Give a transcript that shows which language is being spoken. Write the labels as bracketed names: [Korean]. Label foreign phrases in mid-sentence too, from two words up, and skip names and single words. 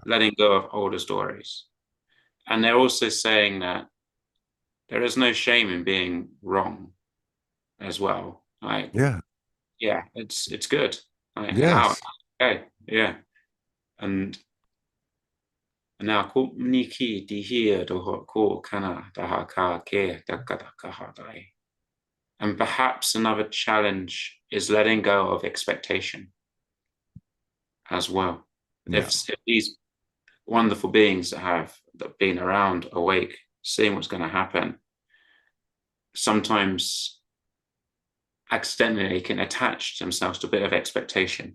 [English] letting go of older stories. And they're also saying that there is no shame in being wrong as well. Like, Yeah. yeah, it's good. Like, allow it. Yes. Okay, yeah. And now ko niki di hia do ko kana da ha ka ke da ka da ka ha dai. And perhaps another challenge is letting go of expectation as well. Yeah. If these wonderful beings that have been around, awake, seeing what's going to happen, sometimes accidentally can attach themselves to a bit of expectation,